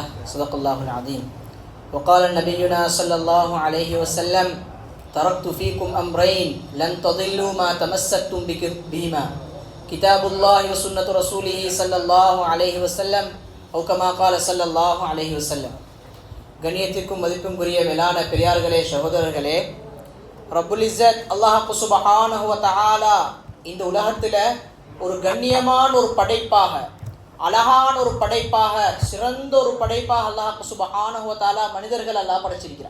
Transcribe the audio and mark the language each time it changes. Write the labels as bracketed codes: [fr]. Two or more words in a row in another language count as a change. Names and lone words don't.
[ar] صدق الله العظيم. وقال نبينا صلى الله عليه وسلم تركت فيكم أمرين لن تضلوا ما تمسكتم بهما كتاب الله وسنة رسوله صلى الله عليه وسلم أو كما قال صلى الله عليه وسلم. [ta] கண்ணியத்திற்கும் மதிப்புக்குரிய மேலான பெரியார்களே, சகோதரர்களே, [ar] رب العزة الله سبحانه وتعالى [ta] இந்த உலகத்தில் ஒரு கண்ணியமான ஒரு படைப்பாக, அழகான ஒரு படைப்பாக, சிறந்த ஒரு படைப்பாக [ar] الله سبحانه وتعالى [ta] மனிதர்கள் அல்லாஹ் படைச்சிருக்கிறான்.